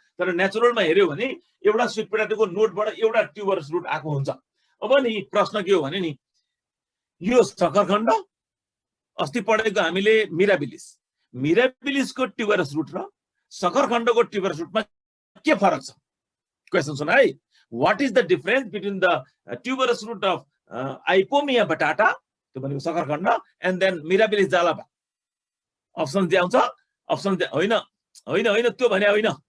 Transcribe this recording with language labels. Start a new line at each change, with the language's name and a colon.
Nepali: तर नेचुरलमा हेर्यो भने एउटा स्वीट पोट्याटोको नोडबाट एउटा ट्युबरस रुट आएको हुन्छ। अब नि प्रश्न के हो भने नि, यो सखरखण्ड, अस्ति पढेको हामीले मिराबिलिसको ट्युबरस रुट र सखरखण्डको ट्युबरस रुटमा के फरक छ? क्वेसन सुन है।
English: What is the difference between the tuberous root of Ipomea batata,
Nepali: त्यो भनेको सखरखण्ड,
English: and then Mirabilis jalapa?
Nepali: Option दिन्छ, अप्सन होइन त्यो भने होइन।